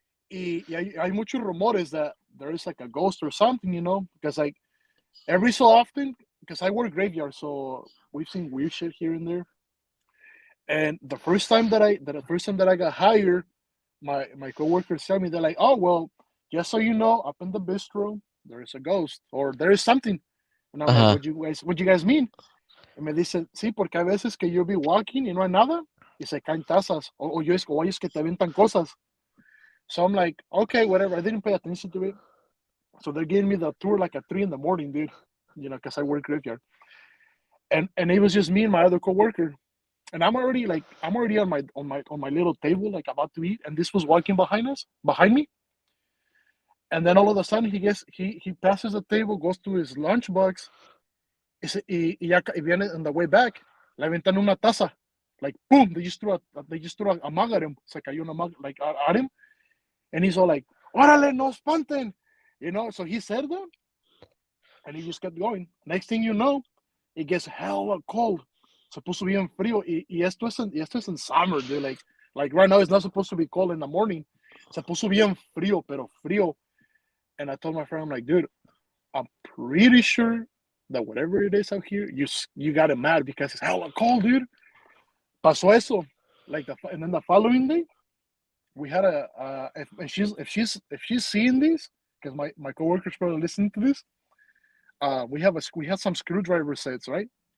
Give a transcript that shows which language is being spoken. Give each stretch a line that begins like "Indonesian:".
Spanish: Y hay muchos rumores
English: that there is like a ghost or something, because like every so often, because I work graveyard, so we've seen weird shit here and there. And the first time that I got hired, my coworkers tell me, they're like, "Oh well, just so you know, up in the bistro there is a ghost or there is something." And I'm like, Uh-huh. "What you guys mean?"
Spanish: Y me dicen, "Sí, porque a veces que yo
English: be walking
Spanish: y no hay nada y se caen tazas o ellos que te aventan cosas."
English: So I'm like, "Okay, whatever." I didn't pay attention to it. So they're giving me the tour like at 3 in the morning, dude. Because I work graveyard, and it was just me and my other coworker, and I'm already on my little table, like about to eat, and this was walking behind me, and then all of a sudden he passes the table, goes to his lunchbox,
Spanish: y viene
English: on the way back,
Spanish: le aventan una taza,
English: like boom, they just threw a mug at him,
Spanish: se cayó una
English: mug like at him, and he's all like,
Spanish: "Órale, no espanten,"
English: So he said that, and he just kept going. Next thing you know, it gets hella cold.
Spanish: Se puso bien frío. Y esto es en
English: summer, dude. Like right now, it's not supposed to be cold in the morning.
Spanish: Se puso bien frío, pero frío.
English: And I told my friend, I'm like, dude, I'm pretty sure that whatever it is out here, you got it mad because it's hella cold, dude.
Spanish: Pasó eso.
English: And then the following day, we had if she's seeing this, because my coworkers probably listening to this, we had some screwdriver sets, right?